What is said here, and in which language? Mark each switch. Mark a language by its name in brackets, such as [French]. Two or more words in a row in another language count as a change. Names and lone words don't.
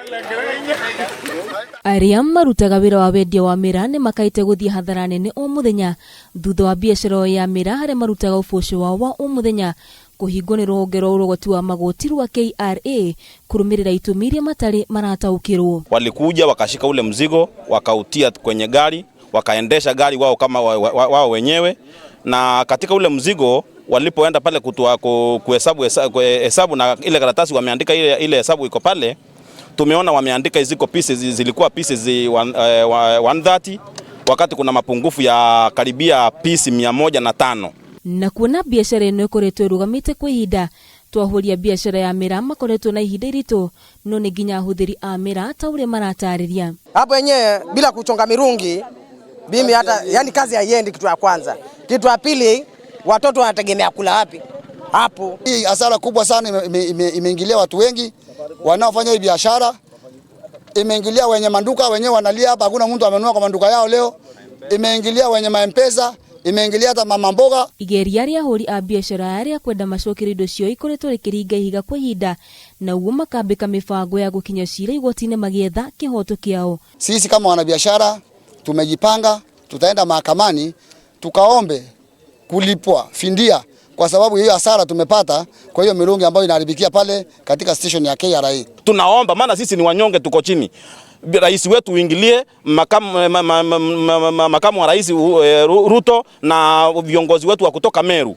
[Kikuyu] Aria marutaga wira wa wendia wa mira ni makaite guthie hathara nene o muthenya thutha wa biashara ya mira haria marutaga uboco wao wa o muthenya kuhingwo ni ruhonge rwa urogoti wa magoti rwa KRA kurumirira itumi iria matari marataukirwo. [Swahili] Walikuja wakashika ule mzigo wakautia kwenye gari wakaendesha gari wao kama wao wenyewe, na katika ule mzigo walipoenda pale kuhesabu na ile karatasi wameandika ile hesabu iko pale, tumeona wameandika ziko pieces zilikuwa pieces 130 wakati kuna mapungufu ya karibia piece 105. [Kikuyu] Na kuona biashara ino ikoretwo irugamite kwa ihinda, twahuria biashara ya mira makoretwo na ihinda irito, no ni nginya ahuthiri a mira ta uria maratariria. [Swahili] Hapo yenyewe bila kuchonga mirungi bimi hata yani kazi haiendi. Kitu ya kwanza, kitu ya pili, watoto wanategemea kula wapi? Hapo hii hasara kubwa sana imeingilia watu wengi wanaofanya hii biashara, imeingilia wenye manduka wenyewe wanalia hapa, hakuna mtu amenunua kwa manduka yao leo, imeingilia wenye maempesa, imeingilia hata mama mboga. [Kikuyu] Igeria ria huri a biashara aria kwenda macokera indo cio ikoretwo rikiringa ihiga kwa ihinda, na uguo makambika mibango ya gukinya cira igoti-ini magietha kihoto kiao. [Swahili] Sisi kama wanabiashara tumejipanga, tutaenda mahakamani tukaombe kulipwa findia kwa sababu hiyo hasara tumepata kwa hiyo mirungi ambayo inaharibikia pale katika station ya KRA. Tunaomba, maana sisi ni wanyonge, tuko chini, rais wetu uingilie, makamu wa rais Ruto na viongozi wetu wa kutoka Meru.